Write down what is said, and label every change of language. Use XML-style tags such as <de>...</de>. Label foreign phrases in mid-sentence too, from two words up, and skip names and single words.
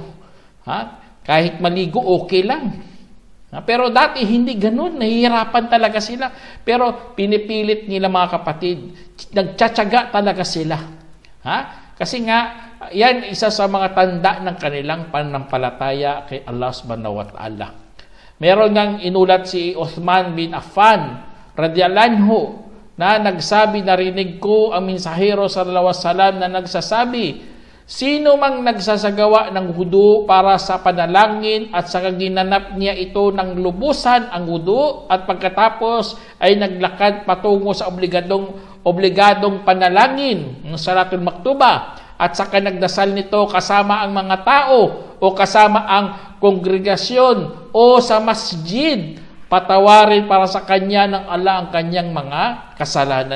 <tl>Kahit maligo, okay lang. Pero dati hindi ganun, nahihirapan talaga sila. Pero pinipilit nila, mga kapatid, nagtsatsaga talaga sila. Kasi nga, yan isa sa mga tanda ng kanilang pananampalataya kay Allah</tl> <ar>سبحانه وتعالى.</ar> <tl>Meron ngang inulat si Uthman bin Affan</tl> <ar>رضي الله عنه</ar> <tl>na nagsabi, narinig ko ang mensahero</tl> <ar>صلى الله عليه وسلم</ar> <tl>na nagsasabi, sino mang nagsasagawa ng wudu para sa panalangin at sa ginanap niya ito ng lubusan ang wudu at pagkatapos ay naglakad patungo sa obligadong panalangin ng</tl> <ar>الصلاة المكتوبة</ar> <tl>at saka nagdasal nito kasama ang mga tao o kasama ang kongregasyon o sa masjid, patawarin para sa kanya ng Allah ang kanyang mga kasalanan.</tl>